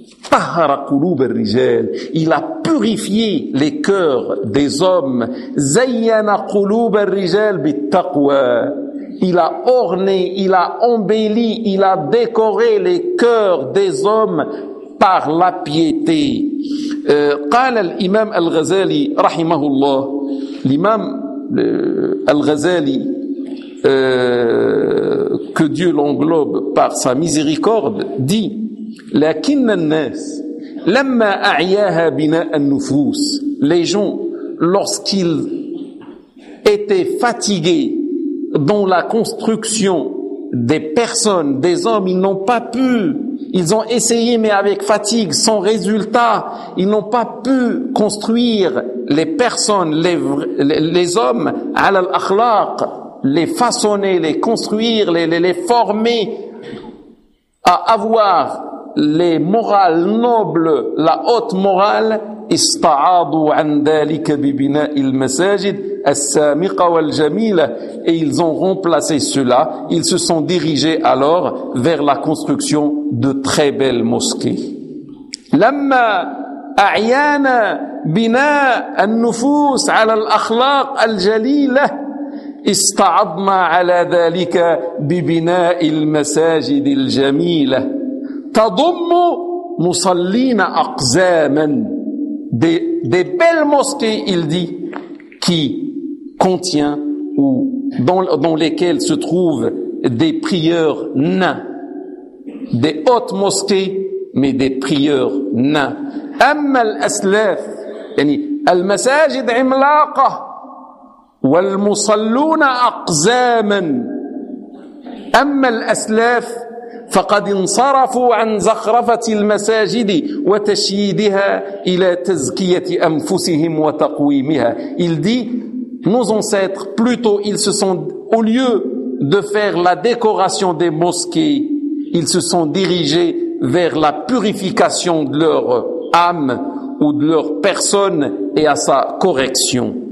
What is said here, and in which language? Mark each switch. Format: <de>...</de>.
<ar>Tahara quloubi rijal.</ar> <fr>Il a purifié les cœurs des hommes.</fr> <ar>Zayyana quloubi rijal bit taqwa.</ar> <fr>Il a orné, il a embelli, il a décoré les cœurs des hommes par la piété.</fr> <ar>قال الإمام الغزالي رحمه الله.</ar> <fr>L'imam الغزالي, que Dieu l'englobe par sa miséricorde, dit «</fr> <ar>لكن الناس لما أعياها بناء النفوس</ar> <fr>» Les gens, lorsqu'ils étaient fatigués dans la construction des personnes, des hommes, ils n'ont pas pu, ils ont essayé mais avec fatigue, sans résultat, ils n'ont pas pu construire les personnes, les hommes,</fr> <ar>ala al-akhlaq,</ar> <fr>les façonner, les construire, les former à avoir les morales nobles, la haute morale.</fr> <ar>استعاضوا عن ذلك ببناء المساجد السامقة والجميلة.</ar> <fr>Et ils ont remplacé cela, ils se sont dirigés alors vers la construction de très belles mosquées. لما</fr> <ar>أعيان بناء النفوس على الأخلاق الجليلة، استعضنا على ذلك ببناء المساجد الجميلة تضم مصلين أقزاما.</ar> <fr>دي بيل موسكي il dit qui contient ou dans lesquelles se trouvent des prieurs nains, des hautes mosquées mais des prieurs nains.</fr> <ar>أما الأسلاف يعني المساجد عملاقة والمصلون أقزاما، أما الأسلاف فقد انصرفوا عن زخرفة المساجد وتشييدها إلى تزكية أنفسهم وتقويمها.</ar> <fr>Il dit nos ancêtres plutôt ils se sont au lieu de faire la décoration des mosquées ils se sont dirigés vers la purification de leur âme ou de leur personne et à sa correction.</fr>